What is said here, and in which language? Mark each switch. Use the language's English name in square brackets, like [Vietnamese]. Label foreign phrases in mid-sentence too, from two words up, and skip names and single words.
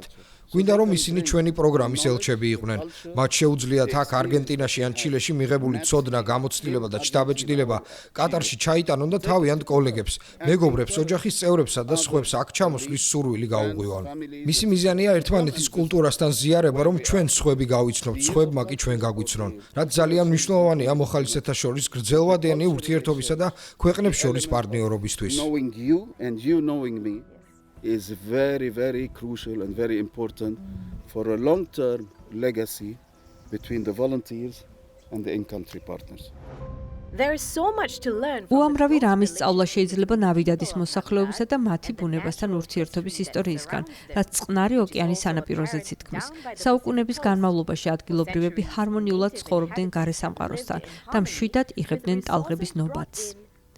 [Georgian] გვინდა რომ ისინი ჩვენი პროგრამის ელჩები იყვნენ. მათ შეუძლიათ აქ არგენტინაში ან ჩილეში მიღებული ცოდნა, გამოცდილება და ჩდაბეჭდილება კატარში ჩაიტანონ და თავიანთ კოლეგებს, მეგობრებს, ოჯახის წევრებსა და სხვებს აქ ჩამოსვლის სურვილი გაუღვივონ. მისი მიზანია ერთმანეთის კულტურასთან ზიარება, რომ ჩვენ სხვები გავიცნობთ, სხვებმა კი ჩვენ გაგვიცნონ. რაც ძალიან მნიშვნელოვანია მოხალისეთა შორის გრძელვადიანი ურთიერთობისა და ქვეყნებს შორის პარტნიორობისთვის. [English] Knowing you and you knowing me is very, very crucial and very important for a long-term legacy between the volunteers and the in-country partners. [Georgian] უამრავი რამის სწავლა შეიძლება ნავიდადის მოსახლეობისა და მათი ბუნებასთან ურთიერთობის ისტორიისგან, რაც წყნარი ოკეანის სანაპიროზეც ითქმის. საუკუნეების განმავლობაში ადგილობრივები ჰარმონიულად ცხოვრობდნენ გარე სამყაროსთან და მშვიდად იღებდნენ ტალღების ნობათს.